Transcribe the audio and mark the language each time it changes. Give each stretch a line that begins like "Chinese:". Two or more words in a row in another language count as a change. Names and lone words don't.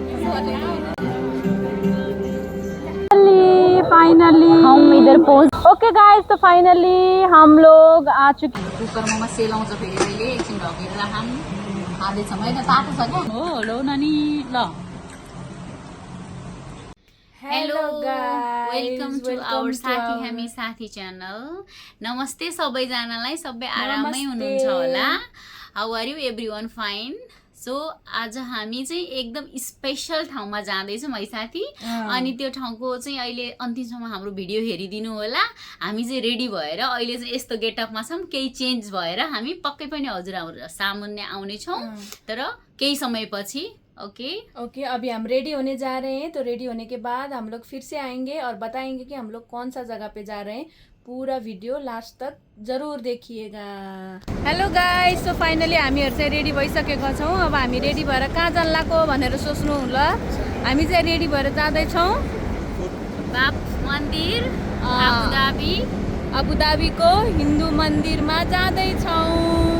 Hindi: फाइनली हम इधर पहुंच।
English: okay guys,
Hindi: तो फाइनली हम लोग आ चुके।
Nepali: कुकरमा सेलाउँछ फेरि अहिले एकछिन ढकेर राखौँ। खाँदैछौँ होइन, तातो छ क्या हो। लौ नानी ल।
English: Hello guys, welcome to our
Nepali: साथी हामी साथी च्यानल। नमस्ते सबैजनालाई, सबै आरामै हुनुहुन्छ होला।
English: How are you everyone? Fine.
Nepali: सो आज हामी चाहिँ एकदम स्पेशल ठाउँमा जाँदैछौँ है साथी। अनि त्यो ठाउँको चाहिँ अहिले अन्तिमसम्म हाम्रो भिडियो हेरिदिनु होला। हामी चाहिँ रेडी भएर अहिले चाहिँ यस्तो गेटअपमा छौँ। केही चेन्ज भएर हामी पक्कै पनि हजुरहरू सामुन्ने आउनेछौँ, तर केही समयपछि।
Hindi: ओके, अभी हम रेडी होने जा रहे हैं। तो रेडी होने के बाद हम लोग फिर से आएंगे और बताएंगे कि हम लोग कौन सा जगह पे जा रहे हैं। पूरा भिडियो लास्ट तक जरूर देखिएगा।
English: Hello guys, so finally
Nepali: हामीहरु चाहिँ रेडी भइसकेका छौँ। अब हामी रेडी भएर कहाँ जान्लाको भनेर सोच्नु होला। हामी चाहिँ रेडी भएर जाँदै छौँ बाप मन्दिर अबुधाबीको हिन्दू मन्दिरमा जाँदै छौँ।